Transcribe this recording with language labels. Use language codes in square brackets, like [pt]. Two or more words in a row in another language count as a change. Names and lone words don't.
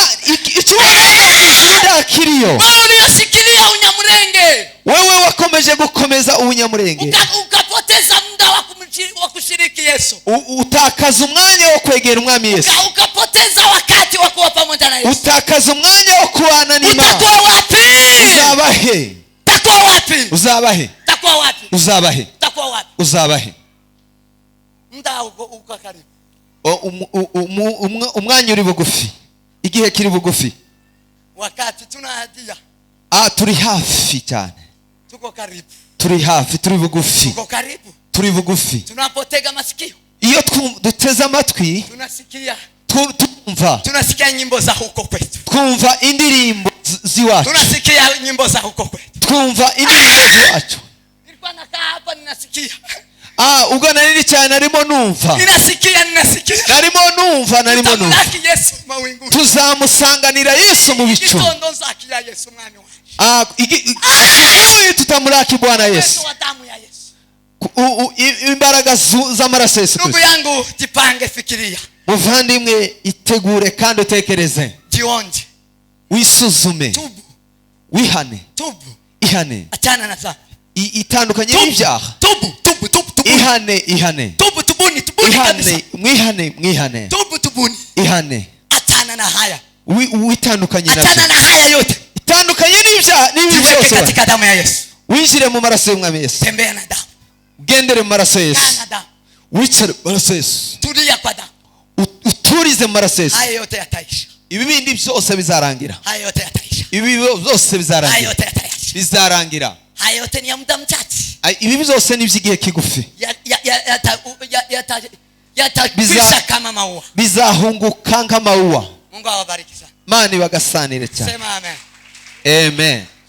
[rw] Icyuda kiriyo. [sw] Wewe uliyoshikilia Unyamulenge. [rw] Wewe wakomeje gukomeza Ubunyamurenge. [sw] Ukapoteza muda wa kushiriki Yesu. [rw] Utakaza umwanya wo kwegera umwami Yesu. [sw] Ukapoteza wakati wa kuwa pamoja na Yesu. [rw] Utakaza umwanya wo kubana n'Imana. [sw] Utakuwa wapi? [rw] Uzaba he? [sw] Utakuwa wapi? [rw] Uzaba he? [sw] Utakuwa wapi? [rw] Uzaba he? [sw] Utakuwa wapi? [rw] Uzaba he? [sw] Muda uko karibu. [rw] Umwanya uri bugufi. Igihe kiri bugufi. [sw] Wakati tunahadia. [rw] Turi hafi cyane. [sw] Tuko karibu. [rw] Turi hafi, turi bugufi. [sw] Tuko karibu. [rw] Turi bugufi. [sw] Tunapotega masikio. [rw] Iyo duteze amatwi, [sw] tunasikia. Tunasikia nyimbo za huko kwetu. [rw] Twumva indirimbo ziwacu. [sw] Tunasikia nyimbo za huko kwetu. [rw] Twumva indirimbo ziwacu. [sw] Nilikuwa nakaa hapa ninasikia. [rw] Ubwo nari cyane narimo numva. [sw] Ninasikia. [rw] Narimo numva. [sw] Tutamlaki Yesu mawinguni. [rw] Tuzamusanganira Yesu mu bicu. [sw] Itondo zakia Yesu mwami wacu. Tutamulaki Bwana Yesu. [rw] Imbaraga z'amaraso Yesu. [sw] Ndugu yangu jipange, fikiria. [rw] Muvandimwe itegure kandi utekereze. [sw] Jionje. [rw] Wisuzume. [sw] Tubu. [rw] Wihane. [sw] Tubu. [rw] Ihane. [sw] Achana na dhambi. [rw] Itandukanye n'ibyaha. [sw] Tubu. [rw] Ihane. [sw] Tubuni kabisa. [rw] Mwihane. [sw] Tubuni. [rw] Ihane. [sw] Achana na haya. [rw] Uitandukanye nabyo. [sw] Achana na haya yote. [rw] Itandukanye n'ibyaha byose. [sw] Katika damu ya Yesu. [rw] Winjire mu maraso y'Umwami Yesu. [sw] Tembea na damu. [rw] Gendere mu maraso ya Yesu. Wicare mu maraso ya Yesu. [sw] Tulia kwa damu. [rw] Uturize mu maraso ya Yesu. [sw] Haya yote yataisha. [rw] Ibi bindi byose bizarangira. [sw] Haya yote yataisha. [rw] Ibi byose bizarangira. [sw] Haya yote yataisha. [rw] Bizarangira. [sw] Haya yote ni ya muda mchache. [rw] Ibi byose ni by'igihe kigufi. [sw] Yatakwisha kama maua. [rw] Bizahunguka nk'amauwa. [sw] Mungu awabariki sana. [rw] Mani bagasanire cyane. [sw] Sema amen. Amen.